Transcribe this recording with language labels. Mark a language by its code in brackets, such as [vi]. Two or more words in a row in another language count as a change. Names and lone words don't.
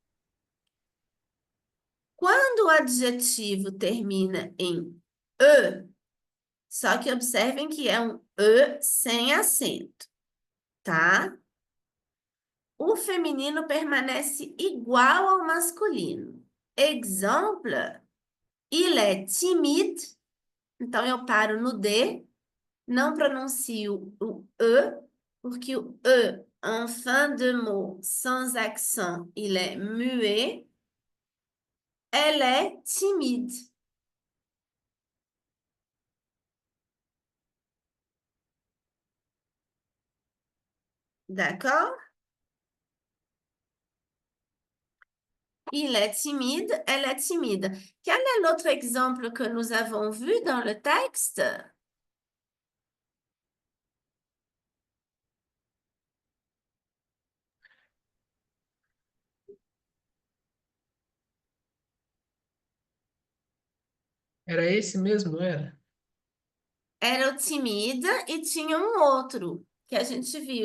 [pt] Quando o adjetivo termina em E, só que observem que é um E sem acento, tá? O feminino permanece igual ao masculino. [fr] Exemple, il est timide. [pt] Então, eu paro no D, não pronuncio o E, porque o E, [fr] en fin de mot, sans accent, il est muet. Elle est timide. D'accord? Il est timide, elle est timide. Quel est l'autre exemple que nous avons vu dans le texte? [pt] Era esse mesmo, não era? Era o timida e tinha um outro que a gente viu.